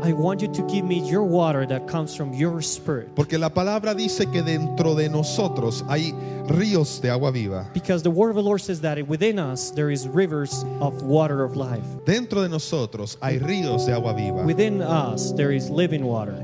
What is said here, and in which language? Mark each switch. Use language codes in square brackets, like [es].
[en] I want you to give me your water that comes from your spirit. [es] Porque la palabra dice que dentro de nosotros hay ríos de agua viva. [en] Because the word of the Lord says that within us there is rivers of water of life. [es] Dentro de nosotros hay ríos de agua viva. [en] Within us there is living water.